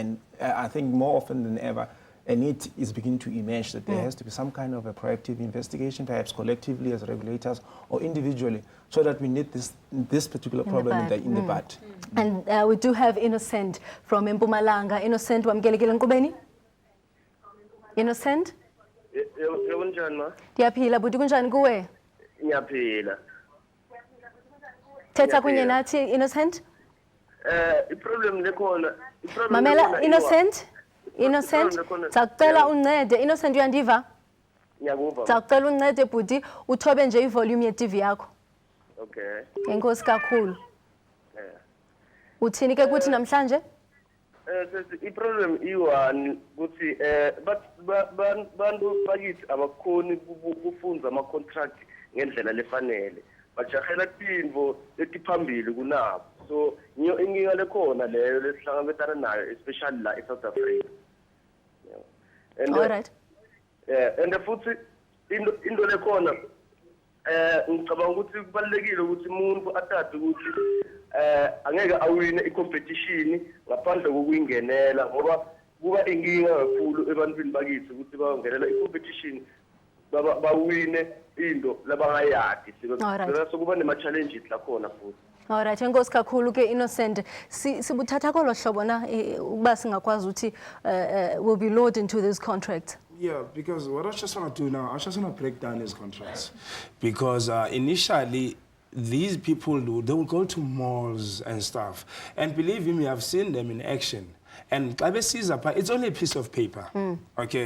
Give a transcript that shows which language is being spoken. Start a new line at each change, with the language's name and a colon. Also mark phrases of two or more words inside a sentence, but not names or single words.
English: And I think more often than ever, a need is beginning to emerge that there has to be some kind of a proactive investigation, perhaps collectively as regulators or individually, so that we need this particular problem in the bud. And we do have Innocent from Mpumalanga. Innocent,
Xhosa: wamkelekile nkqubeni? Innocent?
Zulu: Yebo njani ma?
Xhosa: Ndiyaphila, buti kunjani kuwe?
Zulu: Ngiyaphila.
Xhosa: Thetha kunye nathi, Innocent?
Swati: Iproblem lekhona.
Xhosa: Mamela, Innocent? Innocent, sakucela uncede. Innocent, uyandiva?
Zulu: Ngiyakuva.
Xhosa: Sakucela uncede buti, uthobe nje ivolume ye-TV yakho. Okay. Enkosi kakhulu. Uthini ke kuthi namhlanje?
Swati: Iproblem i-one ukuthi bantu bakithi abakhoni kufunza ama-contract ngendlela lefanele. Bajahela tintfo letiphambili kunabo. So inkinga lekhona leyo lesihlangabetana nayo, especially la eSouth Africa.
English: All right.
Swati: And futhi into lekhona ngicabanga ukuthi kubalekile ukuthi umuntu athathe ukuthi angeke awine i-competition ngaphandle kokuyingenela, ngoba kuba inkinga kakhulu ebantwini bakithi ukuthi bangenela i-competition bawine into labangayadi. So kuba nema-challenges lakhona futhi.
English: All right,
Xhosa: enkosi kakhulu ke Innocent. Sibuthatha kolo hlobo na uba singakwazi uthi
English: will be lured into this contract. Yeah, because what I just want to do now, I just want to break down these contracts. Because initially, these people, they will go to malls and stuff. And believe me, I've seen them in action. And it's only a piece of paper, okay?